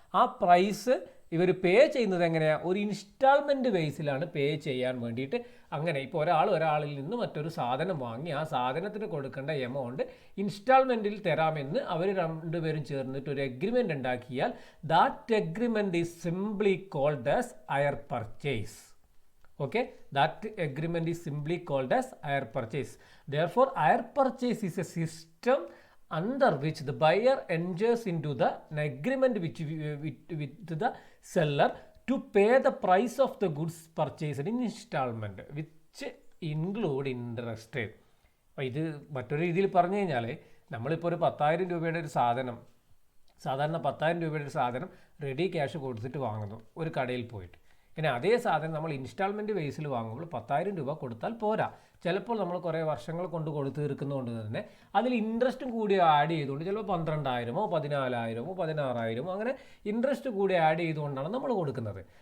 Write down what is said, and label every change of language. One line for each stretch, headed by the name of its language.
Malayalam: ആ പ്രൈസ് ഇവർ പേ ചെയ്യുന്നത് എങ്ങനെയാണ്? ഒരു ഇൻസ്റ്റാൾമെൻറ്റ് ബേസിലാണ് പേ ചെയ്യാൻ വേണ്ടിയിട്ട്. അങ്ങനെ ഇപ്പോൾ ഒരാളിൽ നിന്ന് മറ്റൊരു സാധനം വാങ്ങി ആ സാധനത്തിന് കൊടുക്കേണ്ട എമൗണ്ട് ഇൻസ്റ്റാൾമെൻറ്റിൽ തരാമെന്ന് അവർ രണ്ടുപേരും ചേർന്നിട്ട് ഒരു എഗ്രിമെൻ്റ് ഉണ്ടാക്കിയാൽ
English: That agreement is simply called as hire purchase. Okay, that agreement is simply called as hire purchase. Therefore, hire purchase is a system under which the buyer enters into an agreement with the seller to pay the price of the goods purchased in installment, which include interest.
Malayalam: അപ്പോൾ ഇത് മറ്റൊരു രീതിയിൽ പറഞ്ഞു കഴിഞ്ഞാൽ നമ്മളിപ്പോൾ ഒരു 10,000 രൂപയുടെ ഒരു സാധനം, സാധാരണ 10,000 രൂപയുടെ ഒരു സാധനം റെഡി ക്യാഷ് കൊടുത്തിട്ട് വാങ്ങുന്നു ഒരു കടയിൽ പോയിട്ട്. ഇനി അതേ സാധനം നമ്മൾ ഇൻസ്റ്റാൾമെൻറ്റ് ബേസിൽ വാങ്ങുമ്പോൾ 10,000 രൂപ കൊടുത്താൽ പോരാ. ചിലപ്പോൾ നമ്മൾ കുറേ വർഷങ്ങൾ കൊണ്ട് കൊടുത്ത് തീർക്കുന്നതുകൊണ്ട് തന്നെ അതിൽ ഇൻട്രസ്റ്റും കൂടി ആഡ് ചെയ്തുകൊണ്ട് ചിലപ്പോൾ 12,000 14,000 16,000 അങ്ങനെ ഇൻട്രസ്റ്റ് കൂടി ആഡ് ചെയ്തുകൊണ്ടാണ് നമ്മൾ കൊടുക്കുന്നത്.